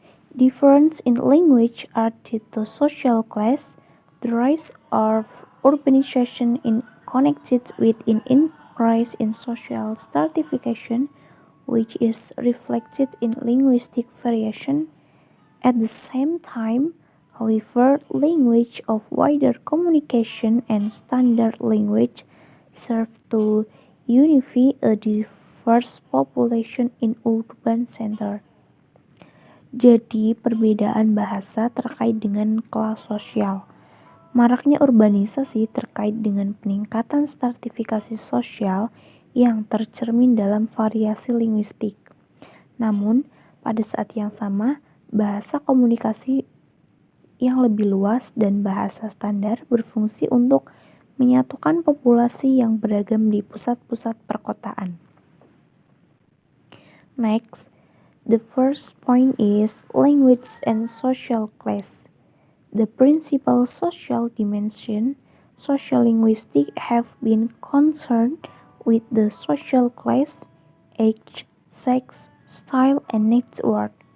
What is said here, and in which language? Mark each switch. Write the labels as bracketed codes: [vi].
[en] Difference in language are due to social class, the rise of urbanization in connected with an increase in social stratification, which is reflected in linguistic variation. At the same time, however, language of wider communication and standard language serve to unify a diverse population in urban center. [id] Jadi, perbedaan bahasa terkait dengan kelas sosial. Maraknya urbanisasi terkait dengan peningkatan stratifikasi sosial yang tercermin dalam variasi linguistik. Namun, pada saat yang sama, bahasa komunikasi yang lebih luas dan bahasa standar berfungsi untuk menyatukan populasi yang beragam di pusat-pusat perkotaan. [en] Next, the first point is language and social class. The principal social dimension, social linguistics have been concerned with the social class, age, sex, style, and network.